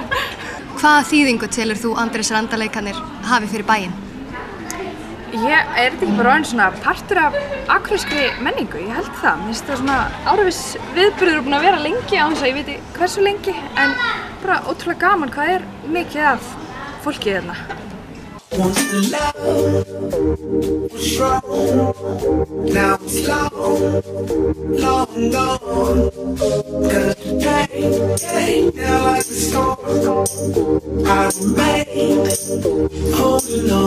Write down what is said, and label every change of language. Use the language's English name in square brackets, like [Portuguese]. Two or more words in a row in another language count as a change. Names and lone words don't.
[Icelandic] Hvaða þýðingu telur þú Andrés Randaleikarnir hafi fyrir bæinn? Er þetta ekki bara orðinn svona partur af akureyskri menningu? Ég held það. Mér finnst það svona áhrifis viðburður búin að vera lengi án þess að ég veit hversu lengi en bara ótrúlega gaman hvað er mikið af fólki hérna. [English] Once the love was strong, now it's long gone. Cause today, now like the storm, I remain holding on.